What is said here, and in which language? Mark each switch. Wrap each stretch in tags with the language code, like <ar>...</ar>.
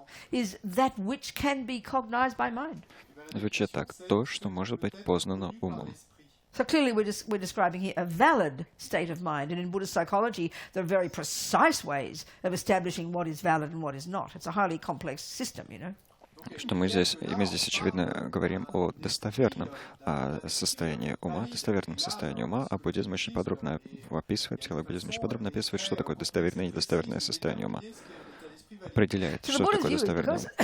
<en>is that which can be cognized by mind.</en> <ru>Звучит так: то, что может быть познано умом.</ru> <en>So clearly we're describing here a valid state of mind, and in Buddhist psychology there are very precise ways of establishing what is valid and what is not. It's a highly complex system,</en> <ru>Что мы здесь, очевидно, говорим о достоверном состоянии ума, а буддизм очень подробно описывает, психология буддизма очень подробно описывает, что такое достоверное и недостоверное состояние ума. Определяет, что такое достоверное.</ru>